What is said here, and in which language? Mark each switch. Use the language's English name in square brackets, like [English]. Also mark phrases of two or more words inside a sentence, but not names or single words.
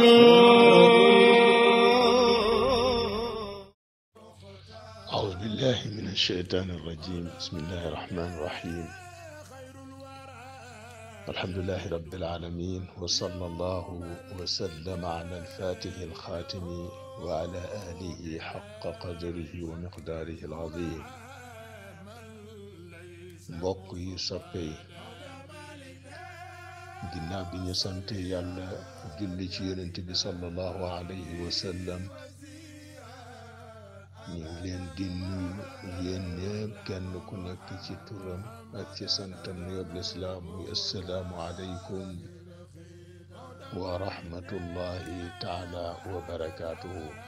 [Arabic] أعوذ بالله من الشيطان الرجيم. بسم الله الرحمن الرحيم. الحمد لله رب العالمين، وصلى الله وسلم على الفاتح الخاتم وعلى آله حق قدره ومقداره العظيم. [Wolof] mbokk yi soppe yi, ginnaaw bi ñu sante yàlla julli ci yonent bi [Arabic] صلى الله عليه وسلم, [Wolof] ñu ngi leen di nuyu yéen ñëpp kenn ku nekk ci turam ak ci santam nuyoob lislaam muy [Arabic] السلام عليكم ورحمة الله تعالى وبركاته.